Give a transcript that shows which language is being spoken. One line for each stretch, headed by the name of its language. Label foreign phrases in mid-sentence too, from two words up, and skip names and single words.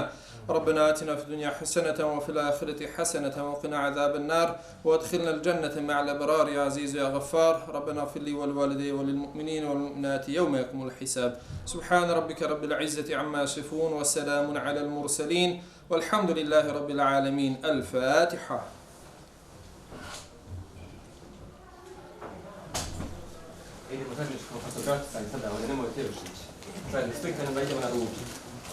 Arabic: ربنا آتنا في الدنيا حسنة وفي الآخرة حسنة وقنا عذاب النار وادخلنا الجنة مع الأبرار يا عزيز يا غفار. ربنا اغفر لي ولوالدي وللمؤمنين والمؤمنات يوم يقوم الحساب. سبحان ربك رب العزة عما يصفون وسلام على المرسلين والحمد لله رب العالمين. الفاتحة.
Bosnian: Idemo zajedničko fotografisanje sada, ali nemojte još ići. Zajedno slikanje da idemo na ruku.